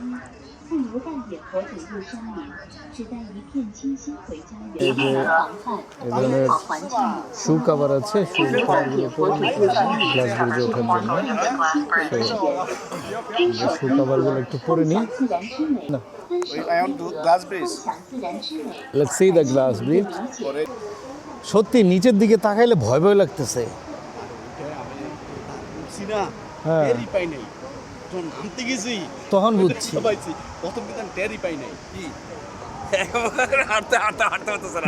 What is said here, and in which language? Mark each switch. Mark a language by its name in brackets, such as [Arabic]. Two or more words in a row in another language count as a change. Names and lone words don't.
[Chinese] 不如带野火种入山林，只带一片清新回家园。防范，美好环境永 [English] shoe cover [Bangla] আছে, শু কাভারগুলো পরে গ্লাস ব্রিজে ওঠার জন্য। শু কাভারগুলো একটু পরে নিই। না, [English] I want to glass bridge. let's see the glass bridge. [Bangla] সত্যি নিচের দিকে তাকাইলে ভয় ভয় লাগতেছে। হ্যাঁ, টেরি পাই নাই যখন নামতে গেছি তখন বুঝছি। পাইছি প্রথম কিন্তু টেরি পাই নাই কি হাঁটতে হাঁটতে হাঁটতে হাঁটতে স্যার